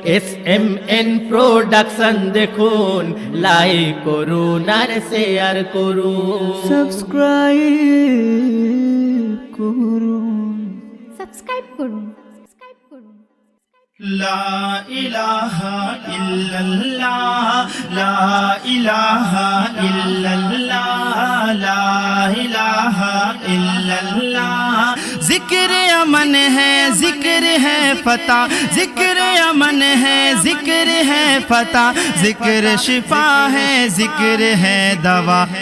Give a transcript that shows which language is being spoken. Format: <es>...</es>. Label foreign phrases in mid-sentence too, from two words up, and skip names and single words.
<bn>SMN প্রোডাকশন দেখুন, লাইক করুন আর শেয়ার করুন, সাবস্ক্রাইব করুন।</bn> <ar>لا الہ الا اللہ لا الہ الا اللہ لا الہ الا اللہ</ar> <ur>ذکر امن ہے ذکر ہے فتح ذکر امن ہے ذکر ہے فتح ذکر شفا ہے ذکر ہے دوا</ur>